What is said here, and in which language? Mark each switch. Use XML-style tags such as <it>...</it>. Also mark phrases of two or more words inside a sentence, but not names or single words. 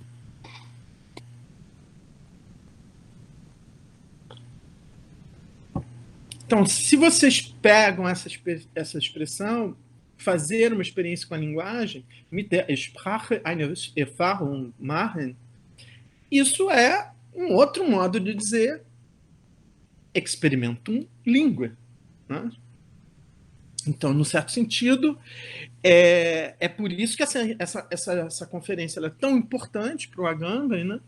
<pt>Então, se vocês pegam essa expressão, fazer uma experiência com a linguagem,</pt> <de>mit der Sprache eine Erfahrung machen,</de> <pt>isso é um outro modo de dizer</pt> <la>experimentum língua.</la> <pt>Né? Então, no certo sentido, é por isso que essa conferência ela é tão importante para o Agamben, né?</pt>